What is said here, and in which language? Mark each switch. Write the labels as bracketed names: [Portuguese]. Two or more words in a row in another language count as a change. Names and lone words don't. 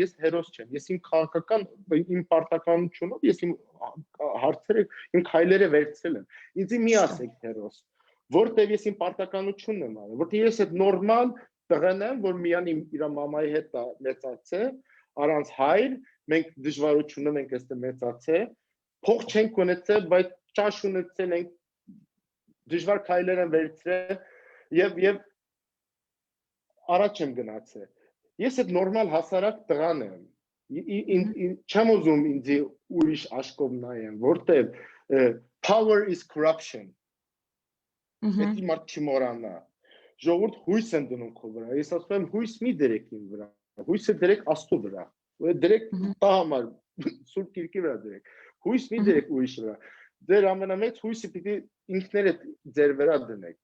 [Armenian] ես հերոս չեմ, ես իմ քաղաքական, իմ պարտականությունով, ես իմ հարցերը, իմ քայլերը վերցրել եմ։ Ինձ մի ասեք հերոս, որտեղ ես իմ պարտականությունն եմ արել, որտեղ ես այդ նորմալ տղեն եմ, որ միան իր մամայի հետ մեծացել, առանց հայր, մենք դժվարություն ունենք այստեղ մեծացել, փող չենք ունեցել, բայց ճաշ ունեցել ենք, դժվար քայլեր են վերցրել եւ առաջ եմ գնացել։ Ես այդ նորմալ հասարակ տղան եմ։ Չեմ ուզում ինձ ուրիշ աշխով նայեն, որտեղ [English] power is corruption։ [Armenian] Այդ մարդ չմոռանա։ Ժողովուրդ հույս են դնում քո վրա։ Ես ասում եմ հույս մի դրեք իմ վրա։ Հույսը դրեք Աստծո վրա։ Դրեք տա համար Սուրբ Գիրքի վրա դրեք։ Հույս մի դրեք ուրիշ վրա։ Ձեր ամենամեծ հույսը պիտի ինքներդ ձեր վրա դնեք։